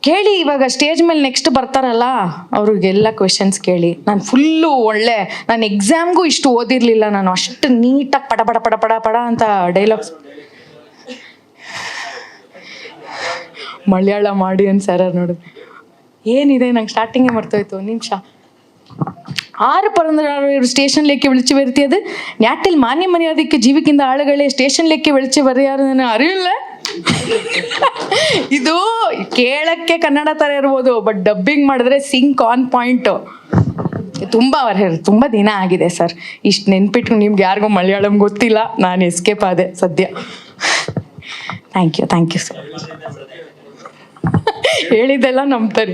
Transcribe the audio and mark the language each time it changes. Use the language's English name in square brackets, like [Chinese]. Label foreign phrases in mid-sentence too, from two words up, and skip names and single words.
[Kannada] ಕೇಳಿ, ಇವಾಗ ಸ್ಟೇಜ್ ಮೇಲೆ ನೆಕ್ಸ್ಟ್ ಬರ್ತಾರಲ್ಲ ಅವ್ರಿಗೆಲ್ಲ ಕ್ವೆಶನ್ಸ್ ಕೇಳಿ. ನಾನು ಫುಲ್ಲು ಒಳ್ಳೆ, ನಾನು ಎಕ್ಸಾಮ್ಗೂ ಇಷ್ಟು ಓದಿರ್ಲಿಲ್ಲ, ನಾನು ಅಷ್ಟು ನೀಟಾಗಿ ಪಡ ಪಡ ಪಡ ಪಡ ಪಡ ಅಂತ ಡೈಲಾಗ್ಸ್. ಮಲಯಾಳ ಮಾಡಿ ಅಂತ ಸರ್ ನೋಡಿದ್ರು. ಏನಿದೆ, ನಂಗೆ ಸ್ಟಾರ್ಟಿಂಗೇ മറത്തുപോയി. [Malayalam] നിമിഷ 6 പിറന്നാൾ സ്റ്റേഷനിലേക്ക് വിളിച്ചു വരുത്തിയത് നാട്ടിൽ മാന്യമര്യാദയ്ക്ക് ജീവിക്കുന്ന ആളുകളെ സ്റ്റേഷനിലേക്ക് വിളിച്ചു പറയാറെന്ന് അറിയില്ല. [Kannada] ಇದು ಕೇಳಕ್ಕೆ ಕನ್ನಡ ಥರ ಇರ್ಬೋದು, ಬಟ್ ಡಬ್ಬಿಂಗ್ ಮಾಡಿದ್ರೆ [English] sync on point. [Kannada] ತುಂಬ ದಿನ ಆಗಿದೆ ಸರ್, ಇಷ್ಟು ನೆನ್ಪಿಟ್ಟು ನಿಮ್ಗೆ ಯಾರಿಗೂ ಮಲಯಾಳಂ ಗೊತ್ತಿಲ್ಲ, ನಾನು ಎಸ್ಕೇಪ್ ಆದೆ ಸದ್ಯ. [English] thank you sir. [Kannada] ಹೇಳಿದ್ದೆಲ್ಲ ನಂಬ್ತಾರೆ.